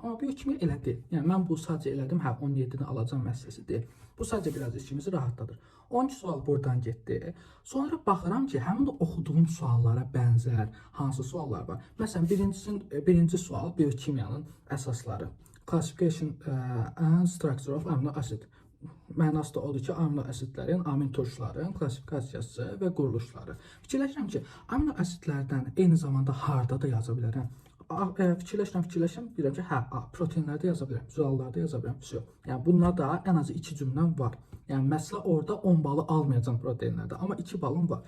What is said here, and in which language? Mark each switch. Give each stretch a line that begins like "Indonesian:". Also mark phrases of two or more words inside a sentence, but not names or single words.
Azerbaijani: Amma biokimiya elə deyil. Yəni mən bu sadəcə elədim, 17-ni alacağım məsələsi deyil. Bu sadəcə biraz işimizi rahatladır. 12 sual buradan getdi. Sonra baxıram ki, həmin də oxuduğum suallara bənzər hansı suallar var. Məsələn, birinci sual biokimiyanın əsasları.
English: Classification and structure of amino acid.
Azerbaijani: Mənası da odur ki, amino asidlərin, amin turşuların klassifikasiyası və quruluşları. Fikirləşirəm ki, amino asidlərdən eyni zamanda harda da yaza bilərəm. Fikirləşirəm, bilirəm ki, proteinlərdə yaza bilərəm, zülallarda yaza bilərəm. Yəni bunlar da ən azı 2 cümləm var. Yəni məsələ orada 10 balı almayacağım proteinlərdə, amma 2 balım var.